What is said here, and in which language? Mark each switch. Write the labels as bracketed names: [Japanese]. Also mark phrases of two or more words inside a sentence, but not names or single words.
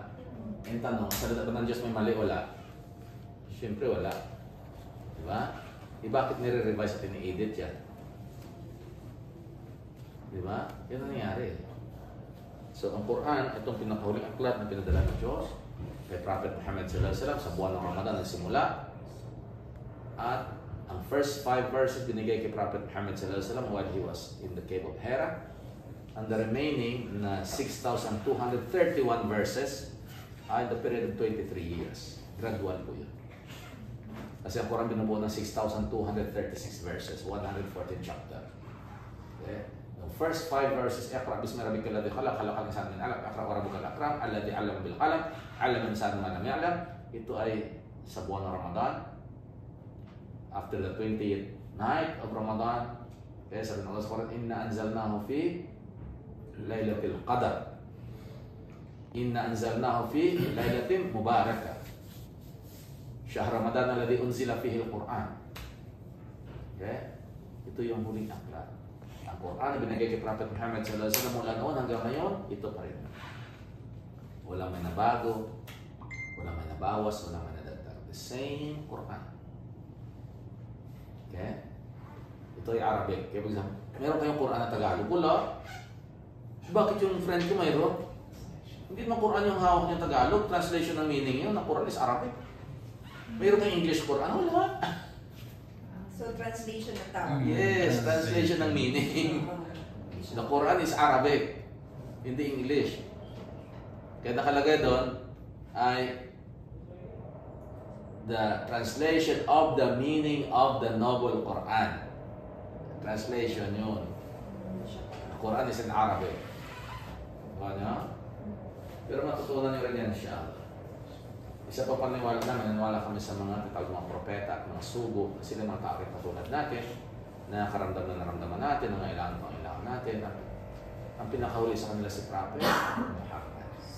[Filipino] Ang tanong, salita ba ng Diyos may mali? Wala. Siyempre wala. Di ba? Bakit nire-revise at ini-edit yan? Di ba? Yan ang nangyari. So ang Quran, itong pinakahuling aklat na pinadala ng Diyos kay Prophet Muhammad [Arabic] صلى الله عليه وسلم [Filipino] sa buwan ng Ramadan na simula. At ang [English] first 5 verses [Filipino] binigay kay [English] Prophet Muhammad [Arabic] صلى الله عليه وسلم [English] while he was in the cave of Hira. And the remaining na 6,231 verses ay the period of 23 years. [Filipino] Gradual po yun. Kasi ang Quran binubuo ng 6,236 verses, 114 chapter. Okay? [English] The first 5 verses, [Arabic] اقرأ باسم ربك الذي خلق خلق الإنسان من علق اقرأ وربك الأكرم الذي علم بالقلم علم الإنسان ما لم يعلم. [Filipino] Ito ay sa buwan ng Ramadan. [English] After the 20th night of Ramadan, [Filipino] kaya sabi ng Allah sa Quran, [Arabic] إنا أنزلناه في ليلة القدر. إنا أنزلناه في ليلة مباركة. شهر رمضان الذي أنزل فيه القرآن. [Filipino] Okay? Ito yung huling aklat. Ang Quran na binigay kay Prophet Muhammad [Arabic] صلى الله عليه وسلم [Filipino] mula noon hanggang ngayon, ito pa rin. Walang may nabago, walang may nabawas, walang may nadagdag. [English] The same Quran. Okay? [Filipino] Ito ay Arabic. Kaya pag meron kayong Quran na Tagalog, wala. Bakit yung friend ko mayroon? Hindi naman Quran yung hawak niya Tagalog, translation ng meaning yun, na [English] Quran is Arabic. [Filipino] Mayroon kayong [English] English Quran, [Filipino] wala. So, translation ng tawag. [English] Yes, translation ng meaning. The Quran is Arabic, [Filipino] hindi English. Kaya nakalagay doon ay [English] the translation of the meaning of the noble Quran. Translation yun. The Quran is in Arabic. [Filipino] Diba? Pero matutunan nyo rin yan siya. Isa pa paniwala namin, naniwala kami sa mga mga propeta at mga sugo, na sila mga tao katulad natin, na karamdam na naramdaman natin, na kailangan natin. At ang pinakahuli sa kanila si Prophet Muhammad.